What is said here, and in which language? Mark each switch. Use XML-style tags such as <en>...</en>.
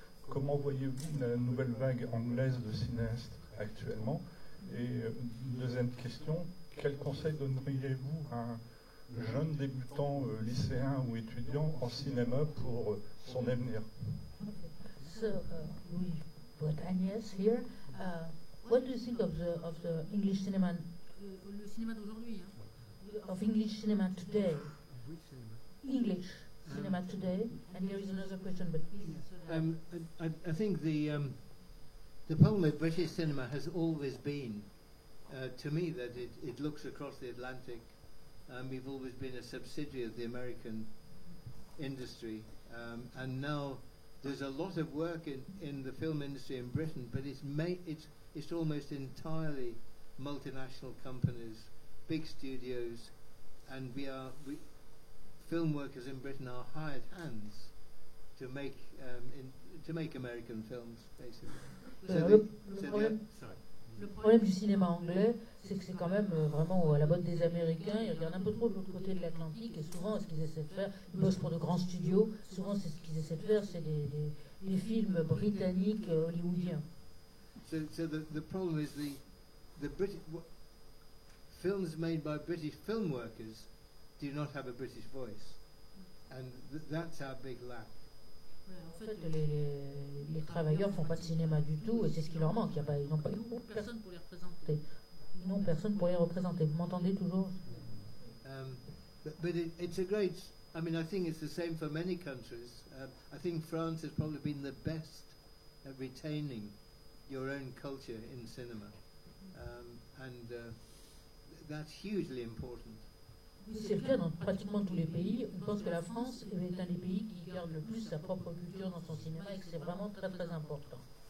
<fr>Comment voyez-vous la nouvelle vague anglaise de cinéastes actuellement? Et deuxième question, quel conseil donneriez-vous à un jeune débutant lycéen ou étudiant en cinéma pour son avenir?</fr> <en>So we put Agnès here. What do you think of the English cinema?</en> <fr>Le cinéma d'aujourd'hui. Hein.</fr> <en>Of English cinema today? English cinema today. And here is another question, but please. I think the problem with British cinema has always been, to me, that it looks across the Atlantic. We've always been a subsidiary of the American industry, and now there's a lot of work in the film industry in Britain, but it's almost entirely multinational companies, big studios, and film workers in Britain are hired hands to make American films, basically.</en> <fr>Le problème du cinéma anglais, c'est que c'est quand même vraiment à la mode des Américains. Ils regardent un peu trop de l'autre côté de l'Atlantique, et souvent, ce qu'ils essaient de faire, ils bossent pour de grands studios. Souvent, c'est ce qu'ils essaient de faire, c'est des films britanniques, hollywoodiens. So the problem is the British films made by British film workers do not have a British voice, and that's our big lack. En fait, les travailleurs font pas de cinéma du tout, et c'est ce qui leur manque. Ils n'ont pas personne pour les représenter. Ils n'ont personne pour les représenter. Vous m'entendez toujours?</fr> <en>But it's a great. I mean, I think it's the same for many countries. I think France has probably been the best at retaining your own culture in cinema, and that's hugely important.</en> <fr>C'est le cas dans pratiquement tous les pays. On pense que la France est un des pays qui garde le plus sa propre culture dans son cinéma, et que c'est vraiment très très important.</fr>